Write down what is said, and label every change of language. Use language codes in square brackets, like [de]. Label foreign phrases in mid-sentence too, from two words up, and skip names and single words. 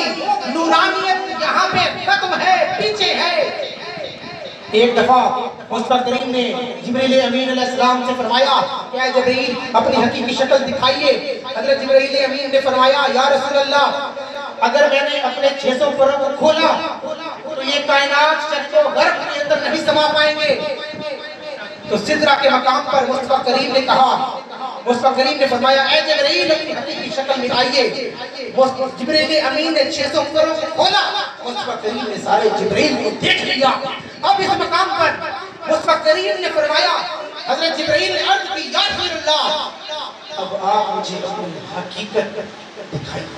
[ur] نورانیت یہاں پہ ختم ہے، پیچھے ہے. ایک دفعہ مصطفیٰ کریم نے جبریل امین [ar] علیہ السلام [ur] سے فرمایا کہ اے جبریل اپنی حقیقی شکل دکھائیے. حضرت جبریل امین نے فرمایا [ar] یا رسول اللہ [ur] اگر میں نے اپنے 600 پروں کو کھولا تو یہ کائنات شرق و غرب کے اندر نہیں سما پائیں گے. تو سدرہ کے مقام پر مصطفیٰ کریم نے کہا، مصطفیٰ کریم نے فرمایا اے جبریل اپنی حقیقی شکل میں آئیے. جبریل امین نے 600 پروں کو کھولا. مصطفیٰ کریم نے سارے جبریل کو دیکھ لیا. اب اس مقام پر مصطفیٰ کریم نے فرمایا، حضرت جبریل نے عرض کی [ar] یا رسول اللہ [ur] اب آپ مجھے اپنی حقیقت دکھائیے.